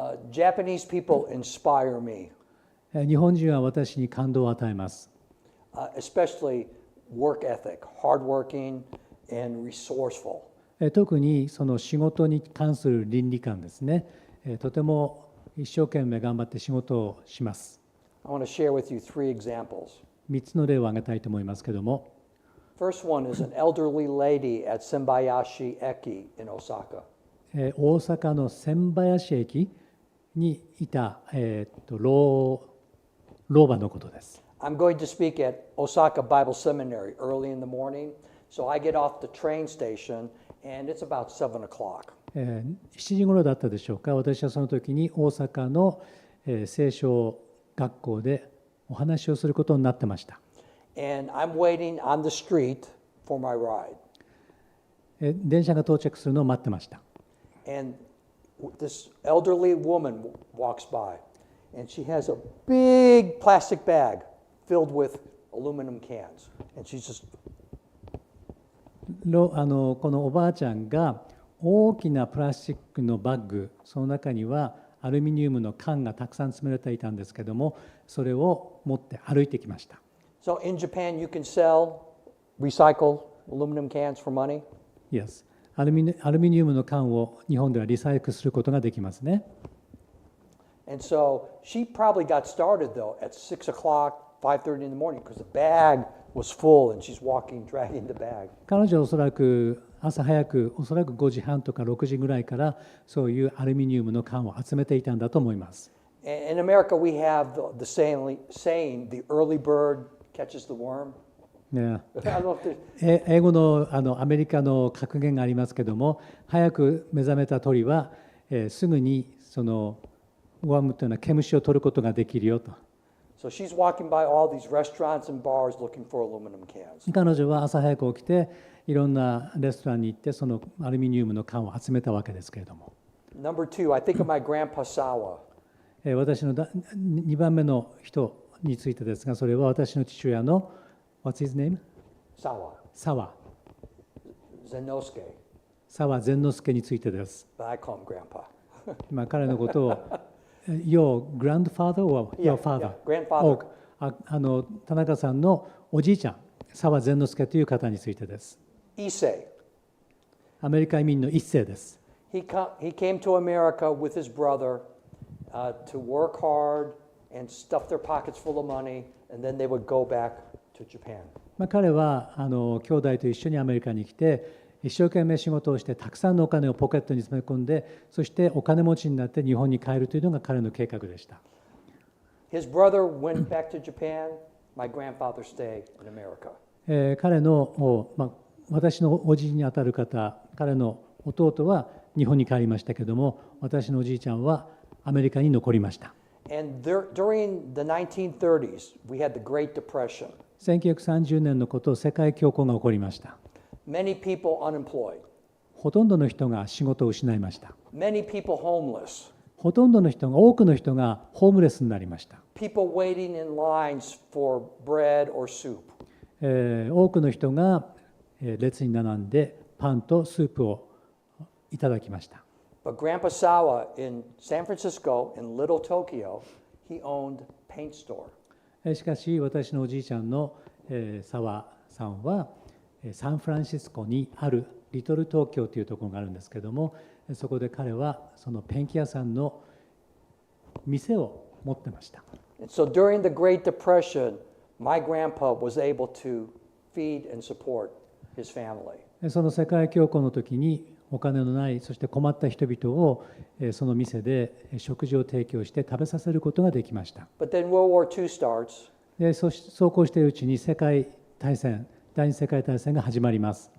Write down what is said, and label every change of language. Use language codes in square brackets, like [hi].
[en] Japanese people inspire me. [ja] 日本人は私に感動を与えます。 [en] Especially work ethic, hardworking and resourceful. [ja] 特にその仕事に関する倫理観ですね。とても一生懸命頑張って仕事をします。 [en] I want to share with you three examples. [ja] 3つの例を挙げたいと思いますけども。 [en] First one is an elderly lady at Senbayashi Eki in Osaka. [ja] 大阪の千林駅にいた、老婆のことです。 [en] I'm going to speak at Osaka Bible Seminary early in the morning, so I get off the train station and it's about 7 o'clock. [ja] 7時頃だったでしょうか。私はその時に大阪の、聖書学校でお話をすることになってました。 [en] And I'm waiting on the street for my ride. [ja] 電車が到着するのを待ってました。 [en] And this elderly woman walks by, and she has a big plastic bag filled with aluminum cans. And she's just, [ja] このおばあちゃんが大きなプラスチックのバッグ、その中にはアルミニウムの缶がたくさん詰められていたんですけども、それを持って歩いてきました。 [en] So in Japan, you can sell recycled aluminum cans for money? Yes. [ja] アルミニウムの缶を日本ではリサイクルすることができますね。 [en] And so she probably got started though at 6 o'clock, 5:30 in the morning because the bag was full and she's walking, dragging the bag. [ja] 彼女はおそらく朝早く、おそらく5時半とか6時ぐらいからそういうアルミニウムの缶を集めていたんだと思います。 [en] In America, we have the saying, the early bird catches the worm. [ja] ね、 [en] I don't know if there's- [ja] 英語のアメリカの格言がありますけども、早く目覚めた鳥は、すぐにそのワームというのは毛虫を取ることができるよと。 [en] So she's walking by all these restaurants and bars looking for aluminum cans. [ja] 彼女は朝早く起きていろんなレストランに行ってそのアルミニウムの缶を集めたわけですけれども、 [en] Number 2, I think of my grandpa Sawa. [ja] 私の2番目の人についてですが、それは私の父親の [en] What's his name? Sawa, [ja] 沢 [en] Zenosuke, [ja] 沢善之助についてです。 [en] but I call him grandpa. [ja] 彼のことを [en] Your grandfather or your father? Yeah, grandfather. [ja] 田中さんのおじいちゃん、沢善之助という方についてです。 Issei. アメリカ移民の一世です。 [en] He came to America with his brother to work hard and stuff their pockets full of money, and then they would go back to Japan. [ja] 彼は兄弟と一緒にアメリカに来て、一生懸命仕事をしてたくさんのお金をポケットに詰め込んで、そしてお金持ちになって日本に帰るというのが彼の計画でした。 [en] His brother went back to Japan. My grandfather stayed in America. [ja] 彼の、私のおじにあたる方、彼の弟は日本に帰りましたけども、私のおじいちゃんはアメリカに残りました。 [en] And during the 1930s, we had the Great Depression. [ja] 1930年のこと、世界恐慌が起こりました。 [en] Many people unemployed. [ja] ほとんどの人が仕事を失いました。 [en] Many people homeless. [ja] ほとんどの人が、多くの人がホームレスになりました。 [en] People waiting in lines for bread or soup. [ja] 多くの人が列に並んでパンとスープをいただきました。 [en] But Grandpa Sawa in San Francisco, in Little Tokyo, he owned a paint store. [ja] しかし私のおじいちゃんの沢さんはサンフランシスコにあるリトル東京というところがあるんですけども、そこで彼はそのペンキ屋さんの店を持ってました。 [en] And so during the Great Depression, my grandpa was able to feed and support his family. [ja] その世界恐慌の時にお金のない、そして困った人々をその店で食事を提供して食べさせることができました。 [en] But then World War II starts. [ja] でそうこうしているうちに第二次世界大戦が始まります。